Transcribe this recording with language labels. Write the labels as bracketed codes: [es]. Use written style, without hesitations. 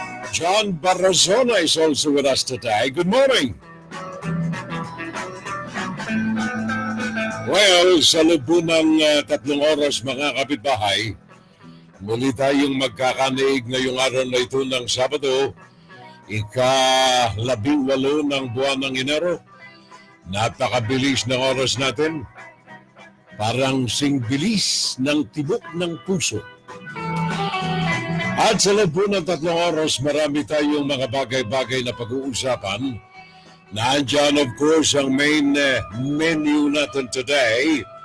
[en] John Barazona is also with us today. Good morning. [tl] Well, sa loob ng 3 oras mga kapitbahay, muli tayong magkakanaig ngayong araw na ito ng Sabado, ika-18 ng buwan ng Enero. Napakabilis ng oras natin. Parang singbilis ng tibok ng puso. At sa loob ng 3 oras, marami tayong mga bagay-bagay na pag-uusapan. Nandiyan, [en] of course, [tl] ang main menu natin today.